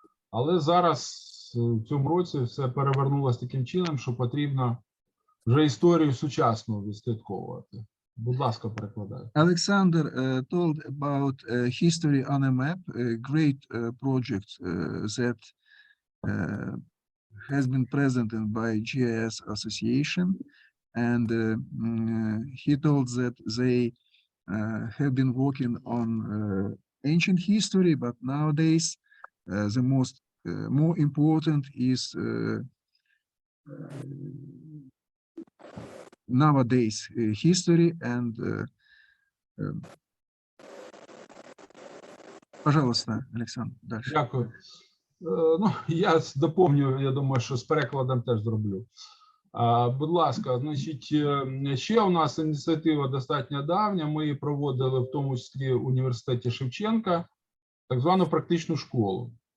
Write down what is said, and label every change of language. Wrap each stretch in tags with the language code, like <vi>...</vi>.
<uk>Але зараз в цьому році все перевернулося таким чином, що потрібно вже історію сучасну відслідковувати. Будь ласка, перекладаю.</uk> <en>Alexander told about history on a map, a great project that has been presented by GIS-association, and he told that they have been working on ancient history, but nowadays the more important is nowadays history and</en> <ru>пожалуйста, Олександр, дальше.</ru> <uk>Дякую. Ну, я доповню, я думаю, що з перекладом теж зроблю. Будь ласка, значить, ще у нас ініціатива достатньо давня, ми її проводили в тому числі в університеті Шевченка, так звану практичну школу.</uk>